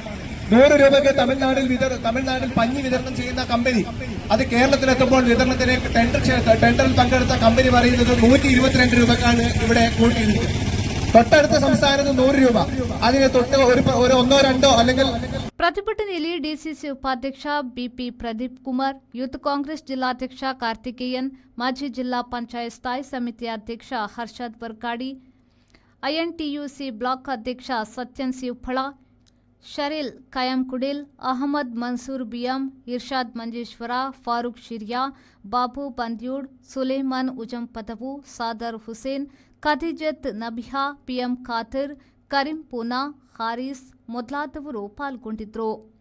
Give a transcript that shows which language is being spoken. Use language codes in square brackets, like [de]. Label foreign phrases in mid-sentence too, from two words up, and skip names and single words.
[ml] 100 രൂപയ്ക്ക് തമിഴ്നാട്ടിൽ പഞ്ഞി വിതരണം ചെയ്യുന്ന കമ്പനി അത് കേരളത്തിലെത്തുമ്പോൾ വിതരണത്തിന് ടെൻഡറിൽ പങ്കെടുത്ത കമ്പനി പറയുന്നത് 122 രൂപക്കാണ് ഇവിടെ കൂട്ടിയിരിക്കുന്നത്. തൊട്ടടുത്ത സംസ്ഥാനത്ത് 100 രൂപ. അതിന് തൊട്ട് ഒരു 1-2 അല്ലെങ്കിൽ [kn] ಪ್ರತಿಭಟನೆಯಲ್ಲಿ ಡಿಸಿಸಿ ಉಪಾಧ್ಯಕ್ಷ ಬಿಪಿ ಪ್ರದೀಪ್ ಕುಮಾರ್, ಯೂತ್ ಕಾಂಗ್ರೆಸ್ ಜಿಲ್ಲಾಧ್ಯಕ್ಷ ಕಾರ್ತಿಕೇಯನ್, ಮಾಜಿ ಜಿಲ್ಲಾ ಪಂಚಾಯತ್ ಸ್ಥಾಯಿ ಸಮಿತಿ ಅಧ್ಯಕ್ಷ ಹರ್ಷದ್ ವರ್ಕಾಡಿ, ಐಎನ್ಟಿಯುಸಿ ಬ್ಲಾಕ್ ಅಧ್ಯಕ್ಷ ಸತ್ಯನ್ ಶಿವಫಳ, ಶರೀಲ್ ಖಯಾಮ್ ಕುಡಿಲ್, ಅಹಮದ್ ಮನ್ಸೂರ್ ಬಿಯಂ, ಇರ್ಷಾದ್ ಮಂಜೇಶ್ವರ, ಫಾರೂಕ್ ಶಿರಿಯಾ, ಬಾಬು ಬಂದ್ಯೂಡ್, ಸುಲೇಮಾನ್ ಉಜಂಪದವು, ಸಾದರ್ ಹುಸೇನ್, ಖದೀಜತ್ ನಬಿಹಾ, ಪಿಎಂ ಖಾತಿರ್, ಕರೀಂ ಪೂನಾ, ಹಾರಿಸ್ ಮೊದಲಾದವರು ಪಾಲ್ಗೊಂಡಿದ್ದರು.